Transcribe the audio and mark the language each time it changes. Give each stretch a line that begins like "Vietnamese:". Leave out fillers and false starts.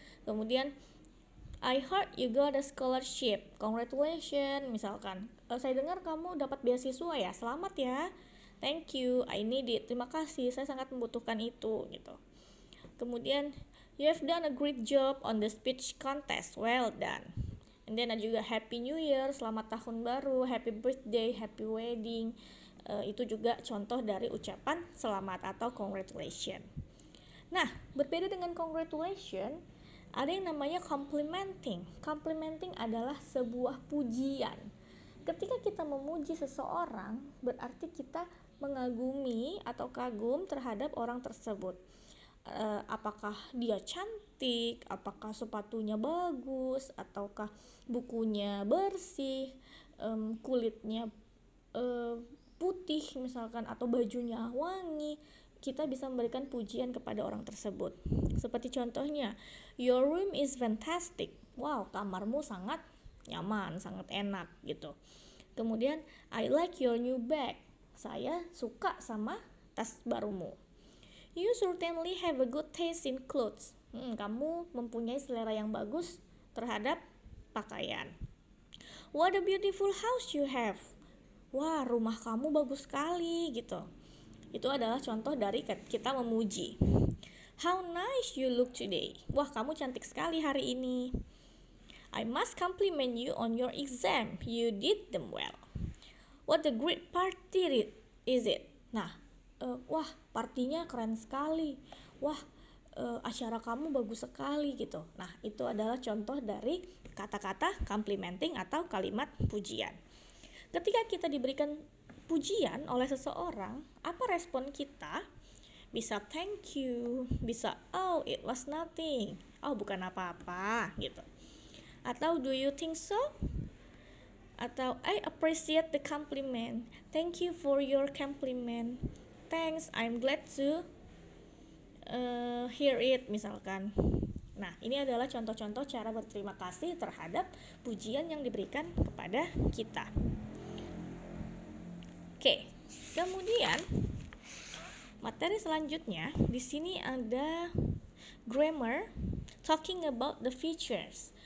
English: Kemudian, I heard you got a scholarship, congratulations.
Indonesian: Misalkan, saya dengar kamu dapat beasiswa ya, selamat ya,
English: thank you, I need it,
Indonesian: terima kasih, saya sangat membutuhkan itu, gitu.
English: Kemudian, you have done a great job on the speech contest, well done. And then
Indonesian: ada juga
English: Happy New Year,
Indonesian: selamat tahun baru,
English: Happy birthday, Happy wedding.
Indonesian: Itu juga contoh dari ucapan selamat atau congratulation. Nah, berbeda dengan congratulation, ada yang namanya complimenting. Complimenting adalah sebuah pujian. Ketika kita memuji seseorang, berarti kita mengagumi atau kagum terhadap orang tersebut. Apakah dia cantik, apakah sepatunya bagus, ataukah bukunya bersih, kulitnya putih misalkan, atau bajunya wangi. Kita bisa memberikan pujian kepada orang tersebut. Seperti contohnya,
English: your room is fantastic.
Indonesian: Wow, kamarmu sangat nyaman, sangat enak gitu. Kemudian,
English: I like your new bag.
Indonesian: Saya suka sama tas barumu.
English: You certainly have a good taste in clothes.
Indonesian: Kamu mempunyai selera yang bagus terhadap pakaian.
English: What a beautiful house you have.
Indonesian: Wah, rumah kamu bagus sekali gitu. Itu adalah contoh dari kita memuji.
English: How nice you look today.
Indonesian: Wah, kamu cantik sekali hari ini.
English: I must compliment you on your exam. You did them well. What a great party is it.
Indonesian: Nah, wah, partinya keren sekali. Wah, acara kamu bagus sekali gitu. Nah, itu adalah contoh dari kata-kata complimenting atau kalimat pujian. Ketika kita diberikan pujian oleh seseorang, apa respon kita? Bisa
English: thank you,
Indonesian: bisa
English: oh it was nothing, oh
Indonesian: bukan apa-apa gitu. Atau
English: do you think so?
Indonesian: Atau
English: I appreciate the compliment, thank you for your compliment, thanks, I'm glad to hear it
Indonesian: misalkan. Nah, ini adalah contoh-contoh cara berterima kasih terhadap pujian yang diberikan kepada kita. Oke, kemudian materi selanjutnya di sini ada grammar talking about the futures.